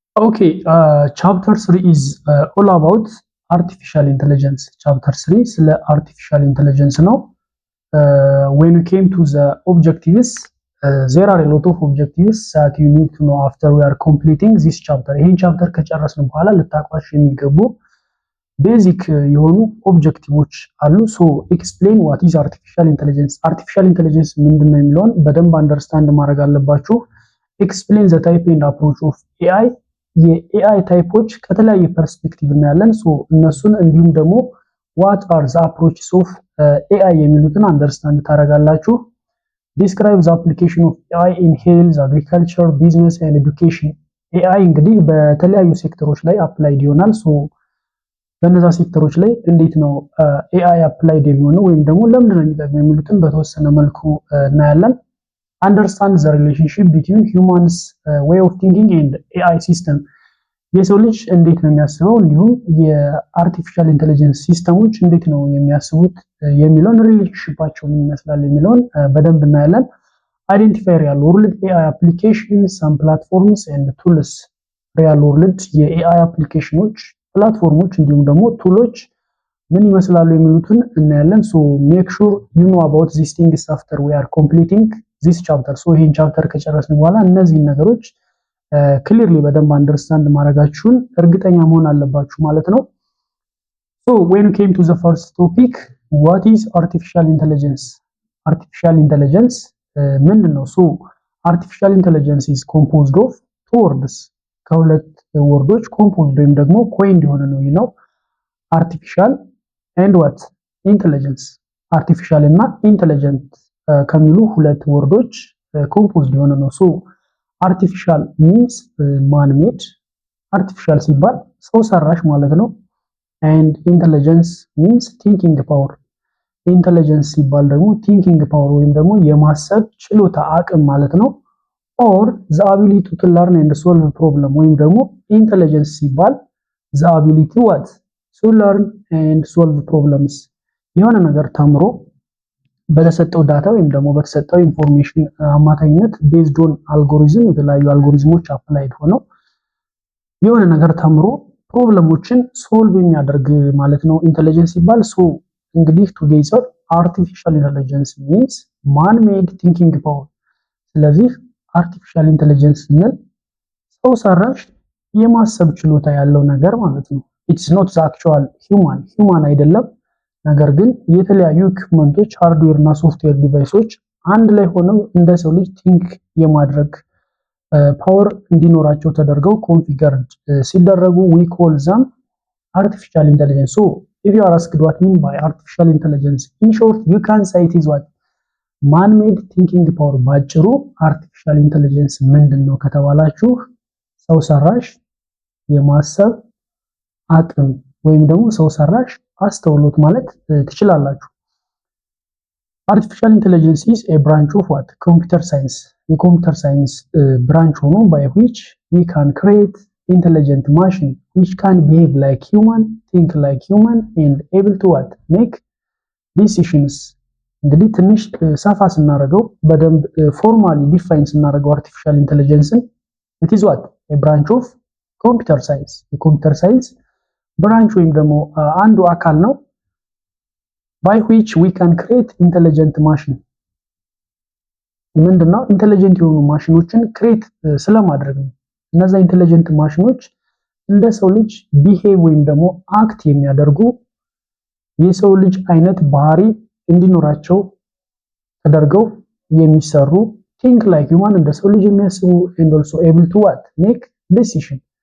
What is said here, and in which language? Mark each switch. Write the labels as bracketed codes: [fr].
[en] Okay, chapter 3 is all about artificial intelligence. [am] Chapter 3 ስለ artificial intelligence ነው። [en] When we came to the objectives, there are a lot of objectives that you need to know after we are completing this chapter. [am] ይሄን ቻፕተር ከጨረስን በኋላ ልታውቋቸው የሚገቡ ቤዚክ የሆኑ ኦብጀክቲቮች አሉ። [en] ሶ ኤክስፕሌን ዋት ኢዝ artificial intelligence. [am] artificial intelligence ምንድነው የሚለውን በደንብ አንደርስታንድ ማድረግ አለባችሁ። [en] ኤክስፕሌን ዘ ታይፕ ኤንድ አፕሮች ኦፍ ኤአይ። [am] የኤአይ ታይፖች ከተለያየ ፐርስፔክቲቭ እናያለን። እነሱን እንዲሁም ደግሞ [en] ዋት አር ዘ አፕሮችስ ኦፍ ኤአይ [am] የሚሉትን አንደርስታንድ ታደርጋላችሁ። [en] ዲስክራይብ ዘ አፕሊኬሽን ኦፍ ኤአይ ኢን ሄልዝ፣ አግሪካልቸር፣ ቢዝነስ ኤንድ ኤዱኬሽን። [am] ኤአይ እንግዲህ በተለያዩ ሴክተሮች ላይ አፕላይድ ይሆናል። በእነዛ ሴክተሮች ላይ እንዴት ነው ኤአይ አፕላይድ የሚሆነው ወይም ደግሞ ለምንድን ነው የሚጠቅመው የሚሉትን በተወሰነ መልኩ እናያለን። [en] Understand the relationship between humans way of thinking and AI system. [am] የሰው ልጅ እንዴት ነው የሚያስበው እንዲሁም የአርቲፊሻል ኢንተለጀንስ ሲስተሞች እንዴት ነው የሚያስቡት የሚለውን ሪሌሽንሺፓቸው ምን ይመስላል የሚለውን በደንብ እናያለን። [en] Identify real world AI applications, some platforms and tools. [am] real world የኤአይ አፕሊኬሽኖች፣ ፕላትፎርሞች እንዲሁም ደግሞ ቱሎች ምን ይመስላሉ የሚሉትን እናያለን። [en] make sure you know about these things after we are completing this chapter. [am] ይሄን ቻፕተር ከጨረስን በኋላ እነዚህን ነገሮች ክሊርሊ በደንብ አንደርስታንድ ማድረጋችሁን እርግጠኛ መሆን አለባችሁ ማለት ነው። [en] when we came to the first topic, what is artificial intelligence? [am] artificial intelligence ምንድነው? [en] artificial intelligence is composed of two words. [am] ከሁለት ወርዶች ኮምፖዝድ ወይም ደግሞ ኮይንድ የሆነ ነው [en] artificial and what? intelligence. [am] artificial እና intelligent ከሚሉ ሁለት ወርዶች ኮምፖዝድ የሆነ ነው። [en] artificial means man made. [am] artificial ሲባል ሰው ሰራሽ ማለት ነው። [en] and intelligence means thinking power. [am] intelligence ሲባል ደግሞ thinking power ወይም ደግሞ የማሰብ ችሎታ አቅም ማለት ነው። [en] or the ability to learn and solve problem [am] ወይም ደግሞ intelligence ሲባል [en] the ability what? to learn and solve problems. [am] የሆነ ነገር ተምሮ በተሰጠው ዳታ ወይም ደግሞ በተሰጠው ኢንፎርሜሽን አማካኝነት ቤዝድ ኦን አልጎሪዝም የተለያዩ አልጎሪዝሞች አፕላይድ ሆነው የሆነ ነገር ተምሮ ፕሮብለሞችን ሶልቭ የሚያደርግ ማለት ነው ኢንተለጀንስ ሲባል። እንግዲህ [en] ቱጌዘር አርቲፊሻል ኢንተለጀንስ ሚንስ ማን ሜድ ቲንኪንግ ፓወር። [am] ስለዚህ አርቲፊሻል ኢንተለጀንስ ስንል ሰው ሰራሽ የማሰብ ችሎታ ያለው ነገር ማለት ነው። [en] ኢትስ ኖት ዘ አክቹዋል ሂውማን [am] አይደለም። ነገር ግን የተለያዩ ኢኩፕመንቶች ሃርድዌር እና ሶፍትዌር ዲቫይሶች አንድ ላይ ሆነው እንደ ሰው ልጅ ቲንክ የማድረግ ፓወር እንዲኖራቸው ተደርገው ኮንፊገርድ ሲደረጉ [en] we call them artificial intelligence. if you are asked what mean by artificial intelligence, in short you can say it is what? man made thinking power. [am] ባጭሩ artificial intelligence ምንድነው ከተባላችሁ ሰው ሰራሽ የማሰብ አቅም ወይም ደግሞ ሰው ሰራሽ አስተውሎት ማለት ትችላላችሁ። [en] artificial intelligence is a branch of what? computer science. [am] የኮምፒውተር ሳይንስ ብራንች ሆኖ [en] by which we can create intelligent machine which can behave like human, think like human and able to what? make decisions. [am] እንግዲህ ትንሽ ሰፋ ስናደርገው በደንብ ፎርማሊ ዲፋይን ስናደርገው [en] artificial intelligence it is what? a branch of computer science. [am] የኮምፒውተር ሳይንስ ብራንች ወይም ደግሞ አንዱ አካል ነው [en] by which we can create intelligent machine. [am] ምንድነው ኢንተለጀንት የሆኑ ማሽኖችን ክሬት ስለማድረግ ነው። እነዛ ኢንተለጀንት ማሽኖች እንደ ሰው ልጅ ቢሄቭ ወይም ደግሞ አክት የሚያደርጉ የሰው ልጅ አይነት ባህሪ እንዲኖራቸው ተደርገው የሚሰሩ [en] think like human [am] እንደ ሰው ልጅ የሚያስቡ [en] and also able to what? make decision.